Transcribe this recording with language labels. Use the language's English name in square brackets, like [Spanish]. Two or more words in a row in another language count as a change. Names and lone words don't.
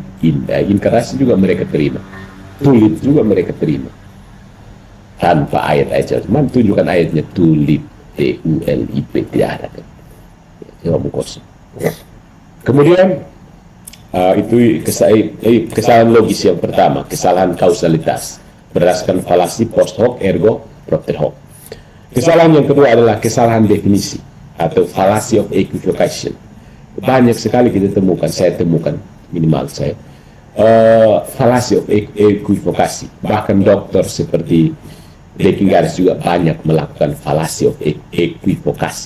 [Indonesian] Inkarnasi juga mereka terima. Tulip juga mereka terima. Tanpa ayat-ayat. Cuman tunjukkan ayatnya tulip, T-U-L-I-P, tidak ada kan. Jawaban kosong. Kemudian itu kesalahan logis yang pertama, kesalahan kausalitas berdasarkan falasi [Latin] post hoc ergo propter hoc. [Indonesian] Kesalahan yang kedua adalah kesalahan definisi atau [English] fallacy of equivocation. [Indonesian] Banyak sekali kita temukan, saya temukan minimal saya [English] fallacy of equivocation. [Indonesian] Bahkan dokter seperti Dekingaris juga banyak melakukan [English] fallacy of equivocation.